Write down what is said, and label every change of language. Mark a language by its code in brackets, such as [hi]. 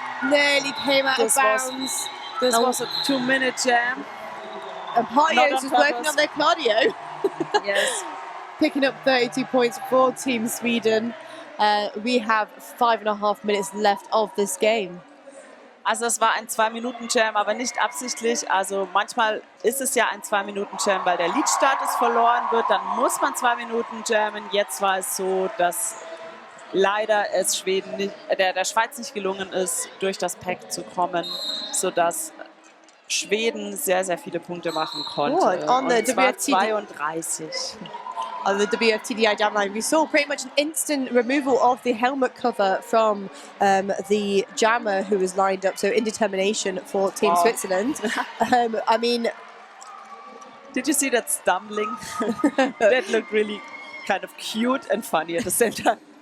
[en] Nearly came out of bounds. This was a 2-minute jam. And Partio is just working on their cardio. Yes. Picking up 32 points for Team Sweden. We have 5.5 minutes left of this game. [de] Also es war ein 2-Minuten-Jam, aber nicht absichtlich. Also manchmal ist es ja ein 2-Minuten-Jam, weil der Leadstatus verloren wird. Dann muss man 2 Minuten jammen. Jetzt war es so, dass leider es Schweden nicht, der Schweiz nicht gelungen ist, durch das Pack zu kommen, sodass Schweden sehr, sehr viele Punkte machen konnte. [en] Oh, on the [de] Und zwar [en] WFTD 32. On the WFTDI jam line, we saw pretty much an instant removal of the helmet cover from the jammer who was lined up, so indetermination for Team Switzerland. I mean... Did you see that stumbling? That looked really kind of cute and funny at the same time.